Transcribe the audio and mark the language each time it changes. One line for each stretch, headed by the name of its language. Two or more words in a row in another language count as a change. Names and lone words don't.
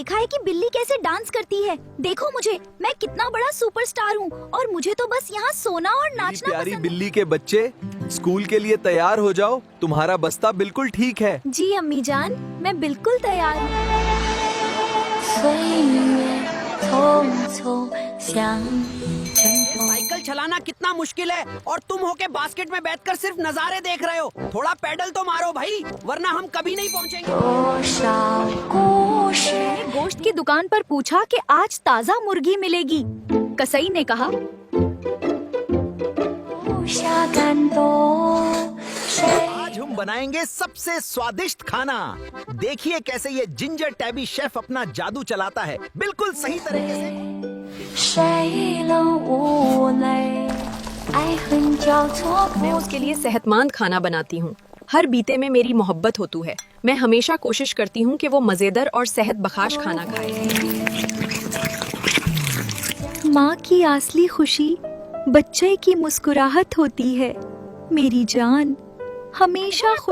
Hindi: कि बिल्ली कैसे डांस करती है। देखो मुझे, मैं कितना बड़ा सुपरस्टार हूँ और मुझे तो बस यहाँ सोना और नाचना प्यारी पसंद बिल्ली के बच्चे, स्कूल के लिए तैयार हो जाओ। तुम्हारा बस्ता बिल्कुल ठीक है। है। जी अम्मी जान, मैं बिल्कुल तैयार हूँ।
Chinese: 岁月匆匆像阵风。
Hindi: साइकिल चलाना कितना मुश्किल है और तुम होके बास्केट में बैठकर सिर्फ नजारे देख रहे हो। थोड़ा पेडल तो मारो भाई, वरना हम कभी नहीं पहुंचेंगे।
Chinese: 多少故事
Hindi: मैंने गोश्त की दुकान पर पूछा कि आज ताज़ा मुर्गी मिलेगी। कसाई ने कहा
Chinese: 留下感动，谁
Hindi: आज हम बनाएंगे सबसे स्वादिष्ट खाना। देखिए कैसे ये
English: ginger tabby
Hindi: शेफ अपना जादू चलाता है, बिल्कुल सही तरीके से।
Chinese: 谁能无泪？爱恨交错
Hindi: मैं उसके लिए सेहतमंद खाना बनाती हूँ। हर बीते में मेरी मोहब्बत होती है। मैं हमेशा कोशिश करती हूँ कि वो मजेदार और सेहत बख्श खाना खाए। माँ की असली खुशी बच्चे की मुस्कुराहट होती है। मेरी जान हमेशा खुश।